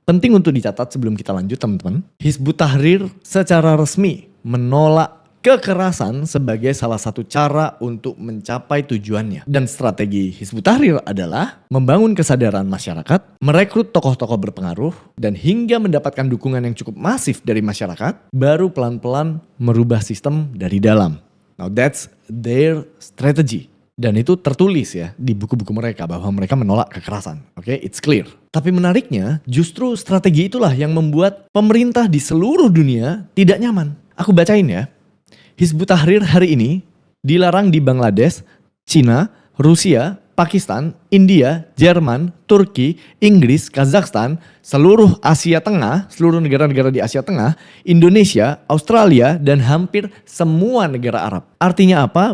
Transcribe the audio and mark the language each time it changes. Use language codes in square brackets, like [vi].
[id] Penting untuk dicatat sebelum kita lanjut teman-teman. Hizbut Tahrir secara resmi menolak kekerasan sebagai salah satu cara untuk mencapai tujuannya. Dan strategi Hizbut Tahrir adalah membangun kesadaran masyarakat, merekrut tokoh-tokoh berpengaruh, dan hingga mendapatkan dukungan yang cukup masif dari masyarakat, baru pelan-pelan merubah sistem dari dalam. [en] Now that's their strategy. [id] Dan itu tertulis ya di buku-buku mereka bahwa mereka menolak kekerasan. Oke, [en] it's clear. [id] Tapi menariknya justru strategi itulah yang membuat pemerintah di seluruh dunia tidak nyaman. Aku bacain ya. Hizbut Tahrir hari ini dilarang di Bangladesh, Cina, Rusia, Pakistan, India, Jerman, Turki, Inggris, Kazakhstan, seluruh Asia Tengah, seluruh negara-negara di Asia Tengah, Indonesia, Australia, dan hampir semua negara Arab. Artinya apa?